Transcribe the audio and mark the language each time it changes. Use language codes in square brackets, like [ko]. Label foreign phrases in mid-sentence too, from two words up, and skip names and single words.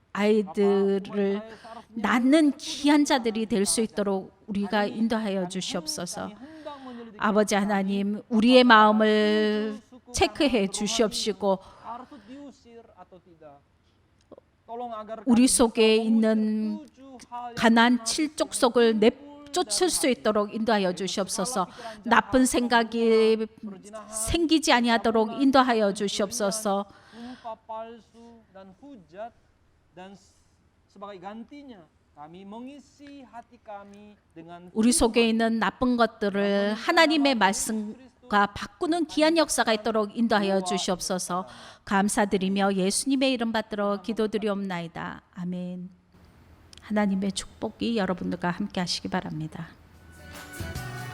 [ko] 아이들을 낳는 귀한 자들이 될 수 있도록 우리가 인도하여 주시옵소서. [id] Hendak menyelidiki [ko] 아버지 하나님, 우리의 마음을 체크해 주시옵시고 [id] harus diusir atau tidak. Tolong agar [ko] 우리 [id] kami [ko] 속에 있는 [id] tujuh hal yang [ko] 가난 칠족 속을 내쫓을 수 있도록 인도하여 주시옵소서. 나쁜 생각이 생기지 아니하도록 인도하여 주시옵소서. [id] sumpah palsu dan hujat dan sebagai gantinya kami mengisi hati kami dengan [ko] 우리 속에 있는 나쁜 것들을 하나님의 말씀과 바꾸는 귀한 역사가 있도록 인도하여 주시옵소서. 감사드리며 예수님의 이름 받들어 기도드리옵나이다. 아멘. 하나님의 축복이 여러분들과 함께 하시기 바랍니다.